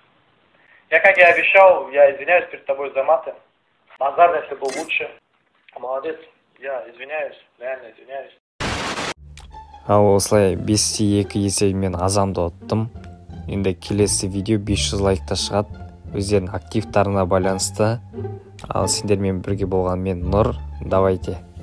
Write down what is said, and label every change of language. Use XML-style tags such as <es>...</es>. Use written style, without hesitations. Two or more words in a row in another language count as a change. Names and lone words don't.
<ru>Я, как и обещал, я извиняюсь перед тобой за маты. Базар, если был лучше. Молодец. Я извиняюсь, реально извиняюсь.</ru> <kk>Ал осылай 5-2 есебімен Азамды ұттым. Енді келесі видео 500 лайкта шығады. Өздерінің активтарына байланысты. Ал сендермен бірге болған мен Нұр.</kk> <ru>Давайте.</ru>